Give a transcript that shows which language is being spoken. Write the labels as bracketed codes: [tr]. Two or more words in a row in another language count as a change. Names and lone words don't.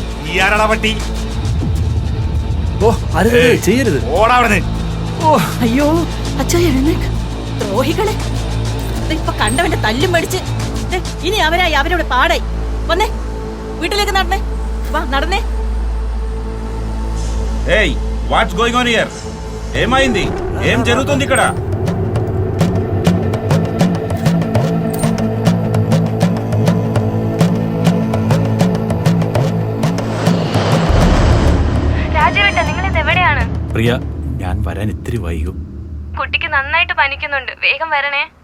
[ml] ഈ ആരാടാ പട്ടി? ഓ, അരുത്, ചെയ്യരുത്. ഓടാ അവിടെ. ഓ അയ്യോ അച്ഛാ, എഴുന്നേക്ക്. ദ്രോഹികളെ, ഇപ്പൊ കണ്ടവന്റെ തല്ലും മേടിച്ച് ദേ, ഇനി അവരായി അവരോട് പാടായി. വന്നേ, വീട്ടിലേക്ക് നടന്നേ. വാ നടന്നേ. [en] Hey what's going on here? [te] ఏమైంది? ఏం జరుగుతుంది ఇక్కడ? [ml] രാജുവേട്ട, നിങ്ങൾ ഇത് എവിടെയാണ്? പ്രിയ, ഞാൻ വരാൻ ഇത്തിരി വൈകും. കുട്ടിക്ക് നന്നായിട്ട് പനിക്കുന്നുണ്ട്, വേഗം വരണേ.